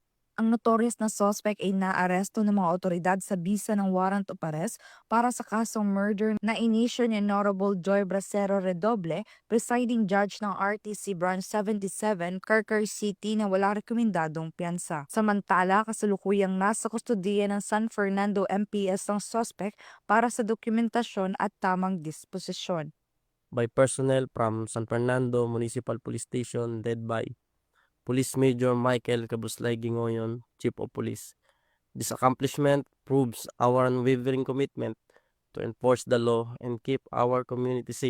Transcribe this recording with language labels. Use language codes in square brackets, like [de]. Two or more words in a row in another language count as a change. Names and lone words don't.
[tl] Ang notorious na suspect ay naaresto ng mga otoridad sa bisa ng [en] warrant of arrest [tl] para sa kasong murder na inisyo ni Honorable Joy Bracero Redoble, [en] presiding judge [tl] ng RTC Branch 77, Carcar City na wala rekomendadong piyansa. Samantala, kasalukuyang nasa kustudiya ng San Fernando MPS ang suspect para sa dokumentasyon at tamang disposisyon. [en] By personnel from San Fernando Municipal Police Station led by Police Major Michael Cabuslay Gingoyon, Chief of Police. This accomplishment proves our unwavering commitment to enforce the law and keep our community safe.